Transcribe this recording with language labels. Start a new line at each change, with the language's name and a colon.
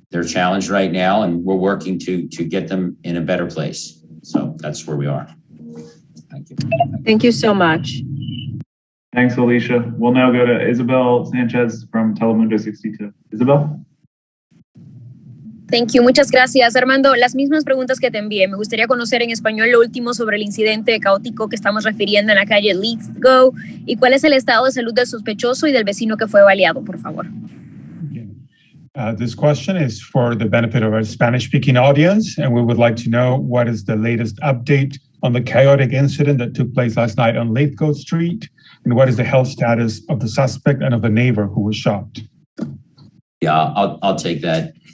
English: They're challenged right now, and we're working to get them in a better place. So that's where we are. Thank you. Thank you so much. Thanks, Alicia. We'll now go to Isabel Sanchez from Telemundo 62. Isabel? Thank you.
Spanish: Muchas gracias,
English: Armando.
Spanish: Las mismas preguntas que te envié. Me gustaría conocer en español lo último sobre el incidente caótico que estamos refiriendo en la calle Lithgow y cuál es el estado de salud del sospechoso y del vecino que fue baleado, por favor.
English: This question is for the benefit of our Spanish-speaking audience, and we would like to know what is the latest update on the chaotic incident that took place last night on Lithgow Street, and what is the health status of the suspect and of the neighbor who was shot? Yeah, I'll take that.